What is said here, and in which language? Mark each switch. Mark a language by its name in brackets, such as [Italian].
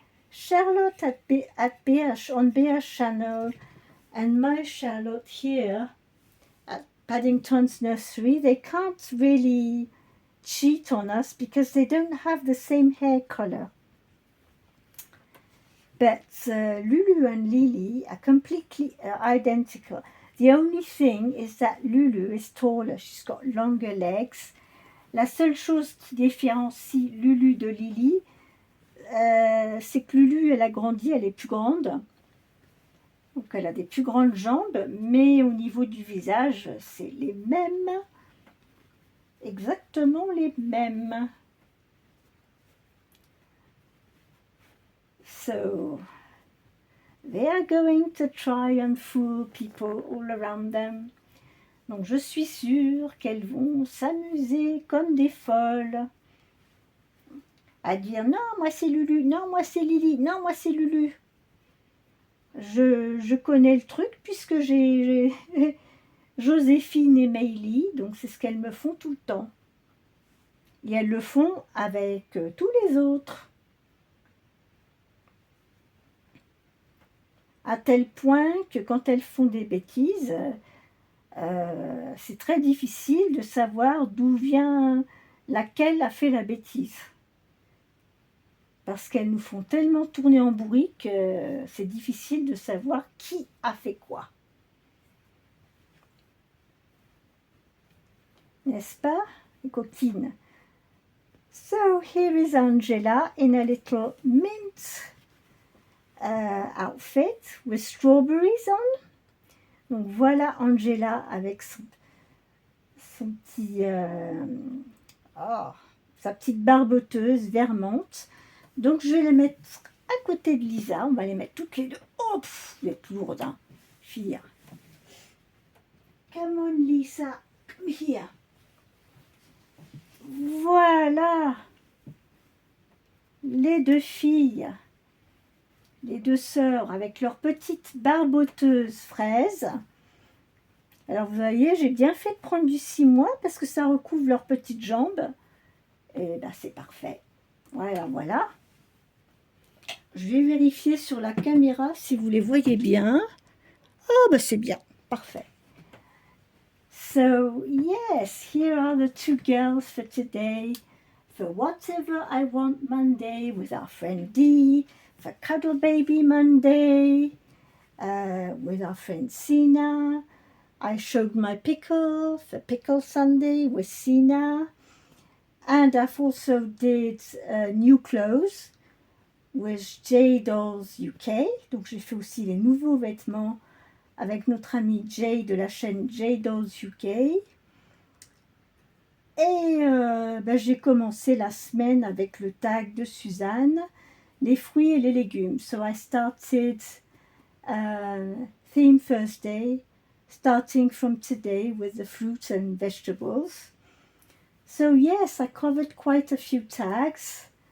[English] Charlotte on BH channel and my Charlotte here at Paddington's nursery, they can't really cheat on us because they don't have the same hair color. But Lulu and Lily are completely identical. The only thing is that Lulu is taller. She's got longer legs. [French] La seule chose qui différencie Lulu de Lily, c'est que Lulu, elle a grandi, elle est plus grande. Donc elle a des plus grandes jambes, mais au niveau du visage, c'est les mêmes. Exactement les mêmes. [English] So they are going to try and fool people all around them. [French] Donc je suis sûre qu'elles vont s'amuser comme des folles à dire non moi c'est Lulu, non moi c'est Lily, non moi c'est Lulu. Je connais le truc puisque j'ai Joséphine et Meili, donc c'est ce qu'elles me font tout le temps. Et elles le font avec tous les autres. À tel point que quand elles font des bêtises, c'est très difficile de savoir d'où vient laquelle a fait la bêtise. Parce qu'elles nous font tellement tourner en bourrique que c'est difficile de savoir qui a fait quoi. N'est-ce pas, les coquines? [English] So here is Angela in a little mint outfit with strawberries on. [French] Donc voilà Angela avec son petit, sa petite barboteuse vermente. Donc je vais les mettre à côté de Lisa. On va les mettre toutes les deux. Oh, vous êtes lourde, hein, fille. [English] Come on Lisa, come here. [French] Voilà les deux filles, les deux sœurs avec leurs petites barboteuses fraises. Alors vous voyez, j'ai bien fait de prendre du 6 mois parce que ça recouvre leurs petites jambes. Et ben c'est parfait. Voilà, voilà. Je vais vérifier sur la caméra si vous les voyez bien. Oh ben c'est bien, parfait. [English] So yes, here are the two girls for today. For Whatever I Want Monday with our friend Dee. For Cuddle Baby Monday with our friend Sina. I showed my pickle for Pickle Sunday with Sina. And I've also did new clothes with J Dolls UK. [French] Donc j'ai fait aussi les nouveaux vêtements avec notre amie Jay de la chaîne J Dolls UK. Et j'ai commencé la semaine avec le tag de Suzanne, les fruits et les légumes. [English] So I started Theme Thursday, starting from today with the fruits and vegetables. So yes, I covered quite a few tags.